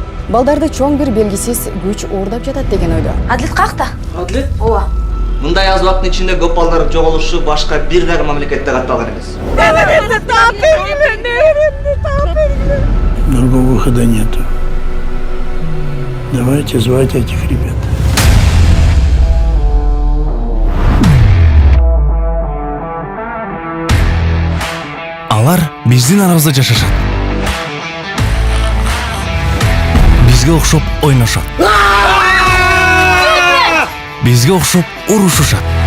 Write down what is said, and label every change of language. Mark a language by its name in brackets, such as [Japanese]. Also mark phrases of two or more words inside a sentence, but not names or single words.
[Kyrgyz] балдарды чоң бир белгисиз күч уурдап жатат деген ойдо. Адлет какта? Адлет? Ооба. Мындай аз убакыттын ичинде көп балдар жоголушу башка бир дагы мамлекетте катталган эмес. [Russian] Другого выхода нету. Давайте звать этих ребят. [Kyrgyz] Алар биздин арабызда жашашат. Бизге окшоп ойношот. Бизге окшоп урушушат.